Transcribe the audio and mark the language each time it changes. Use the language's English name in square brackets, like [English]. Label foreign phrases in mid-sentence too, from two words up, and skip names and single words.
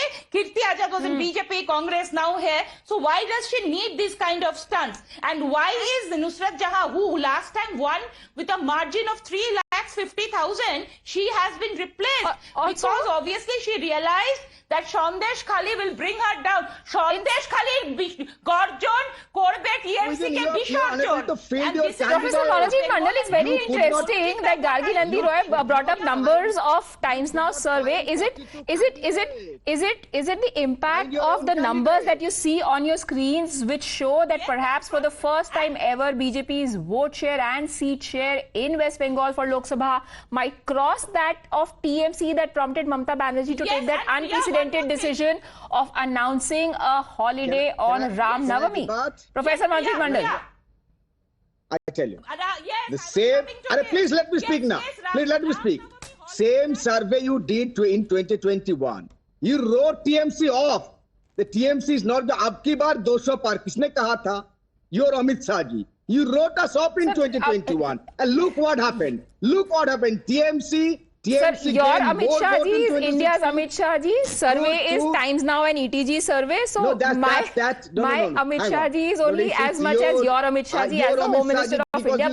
[English] Kirti Azad was in BJP, Congress, now here. So why does she need this kind of stunts? And why is Nusrat Jahan, who last time won with a margin of 3,50,000, she has been replaced? Because obviously she realized that Sandeshkhali will bring her down. [Bangla] সন্দেশখালি, গর্জন, করবেট, EMC কে বিসর্জন. [English] Professor Monojit Mondal, it's very interesting that Gargi Nandi Roy brought up numbers of Times Now survey. Is it the impact of the numbers that you see on your screens which show that perhaps for the first time ever BJP's vote share and seat share in West Bengal for Lok Sabha might cross that of TMC that prompted Mamata Banerjee to take that unprecedented decision of announcing a holiday on Ram Navami? Professor Monojit Mondal. I tell you, the same. Please let me speak now. Please let me speak. Same survey you did in 2021. You wrote TMC off. The TMC is not the [Hindi] अबकी बार 200 पार. किसने कहा था? [English] Your Amit Shah ji. You wrote us off in 2021. And look what happened. Look what happened. TMC. Sir, your Amit Shah ji's, India's Amit Shah ji's survey is Times Now and ETG survey. So my Amit Shah ji is only as much as your Amit Shah ji as the Home Minister of India.